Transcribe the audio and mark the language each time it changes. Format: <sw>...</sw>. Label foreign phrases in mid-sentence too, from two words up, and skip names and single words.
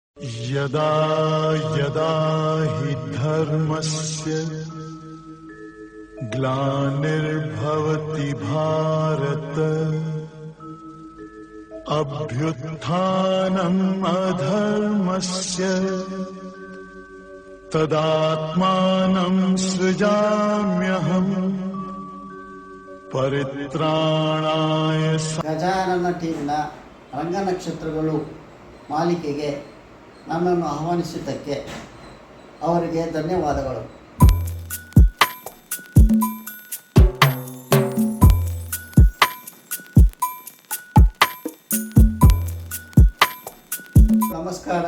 <sa>यदा यदा हि धर्मस्य ग्लानिर्भवति भारत अभ्युत्थानम् अधर्मस्य तदात्मानं सृजाम्यहम् ಪರಿತ್ರಾಣಾಯ.</sa> <kn>ಗಜಾನನ ಟೀಮ್ನ ರಂಗನಕ್ಷತ್ರಗಳು ಮಾಲಿಕೆಗೆ ನನ್ನನ್ನು ಆಹ್ವಾನಿಸಿದ್ದಕ್ಕೆ ಅವರಿಗೆ ಧನ್ಯವಾದಗಳು. ನಮಸ್ಕಾರ.</kn>